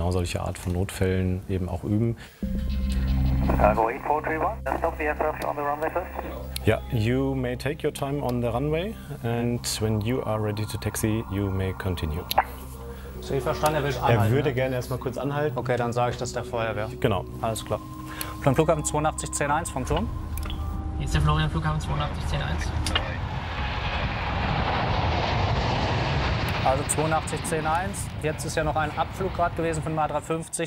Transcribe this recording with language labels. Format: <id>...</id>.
<de>genau solche Art von Notfällen eben auch üben.</de> <en>Cargo 8431, stop the aircraft on the runway first. Yeah, you may take your time on the runway and when you are ready to taxi, you may continue.</en> <de>So, ich verstand, er will anhalten. Er würde gerne erstmal kurz anhalten. Okay, dann sage ich das der Feuerwehr. Genau. Alles klar. Plan Flughafen 8211, Funktion. Hier ist der Florian, Flughafen 8211. Also 8211, jetzt ist ja noch ein Abflug gerade gewesen von dem A350.</de>